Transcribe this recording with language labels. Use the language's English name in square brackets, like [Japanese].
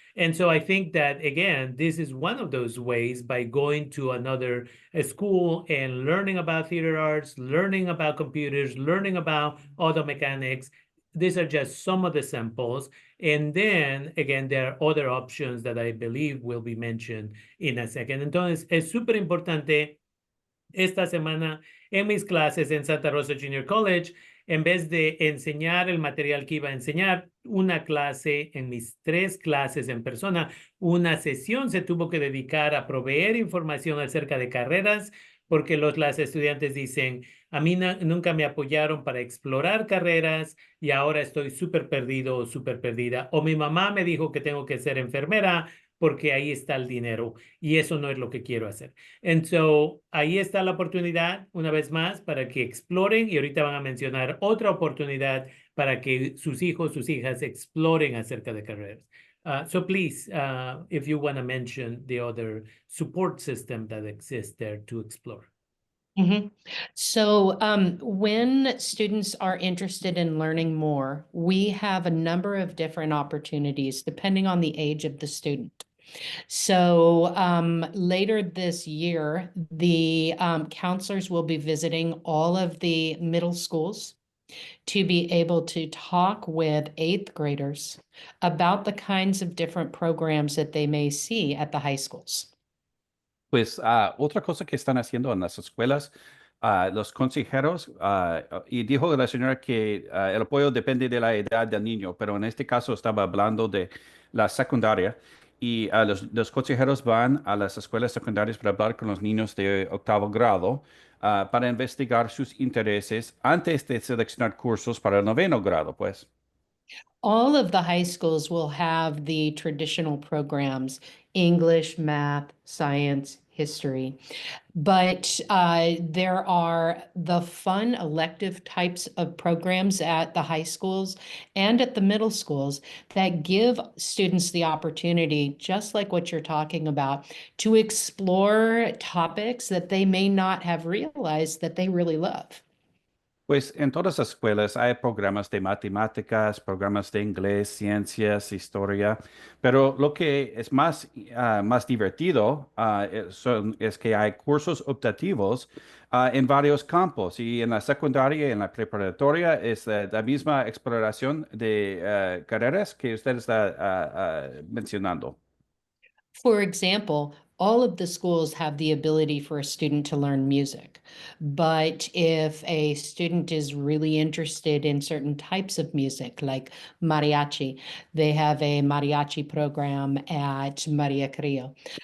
[English] And so I think that, again, this is one of those ways by going to another school and learning about theater arts, learning about computers, learning about auto mechanics. These are just some of the samples. And then, again, there are other options that I believe will be mentioned in a second. [Spanish] Entonces, es súper importante esta semana en mis clases en Santa Rosa Junior College, en vez de enseñar el material que iba a enseñar, una clase en mis 3 clases en persona, una sesión se tuvo que dedicar a proveer información acerca de carreras, porque las estudiantes dicen, a mí nunca me apoyaron para explorar carreras y ahora estoy súper perdido o súper perdida. O mi mamá me dijo que tengo que ser enfermera porque ahí está el dinero y eso no es lo que quiero hacer. [English] And so, [Spanish] ahí está la oportunidad, una vez más, para que exploren y ahorita van a mencionar otra oportunidad para que sus hijos, sus hijas exploren acerca de carreras. [English] So please, if you want to mention the other support system that exists there to explore. Mhm. So when students are interested in learning more, we have a number of different opportunities depending on the age of the student. So later this year, the counselors will be visiting all of the middle schools to be able to talk with 8th graders about the kinds of different programs that they may see at the high schools. [Spanish] Pues otra cosa que están haciendo en las escuelas, los consejeros, y dijo la señora que el apoyo depende de la edad del niño, pero en este caso estaba hablando de la secundaria, y los consejeros van a las escuelas secundarias para hablar con los niños de 8º grado, para investigar sus intereses antes de seleccionar cursos para el 9º grado, pues. [English] All of the high schools will have the traditional programs, English, math, science, history. But there are the fun elective types of programs at the high schools and at the middle schools that give students the opportunity, just like what you're talking about, to explore topics that they may not have realized that they really love. [Spanish] Pues en todas las escuelas hay programas de matemáticas, programas de inglés, ciencias, historia, pero lo que es más divertido es que hay cursos optativos en varios campos y en la secundaria y en la preparatoria es la misma exploración de carreras que usted está mencionando. [English] For example, all of the schools have the ability for a student to learn music. But if a student is really interested in certain types of music, like mariachi, they have a mariachi program at Maria Carrillo.